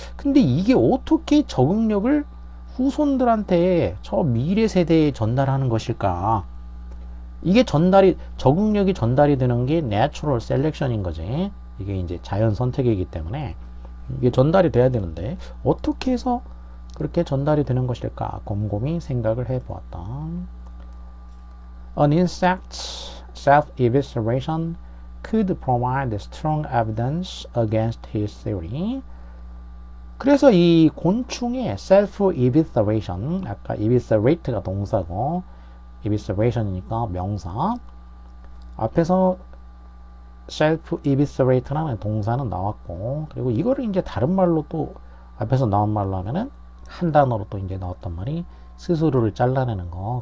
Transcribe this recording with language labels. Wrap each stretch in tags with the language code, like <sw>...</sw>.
<ko>근데 이게 어떻게 적응력을 후손들한테 저 미래 세대에 전달하는 것일까? 이게 적응력이 전달이 되는 게 내추럴 셀렉션인 거지. 이게 이제 자연 선택이기 때문에 이게 전달이 돼야 되는데 어떻게 해서 그렇게 전달이 되는 것일까? 곰곰이 생각을 해보았다.</ko> <en>An insect's self-evisceration could provide strong evidence against his theory.</en> <ko>그래서 이 곤충의 self-evisceration, 아까 eviscerate가 동사고 evisceration이니까 명사. 앞에서 self-eviscerate라는 동사는 나왔고, 그리고 이거를 이제 다른 말로 또 앞에서 나온 말로 하면은 한 단어로 또 이제 나왔단 말이 스스로를 잘라내는 거.</ko>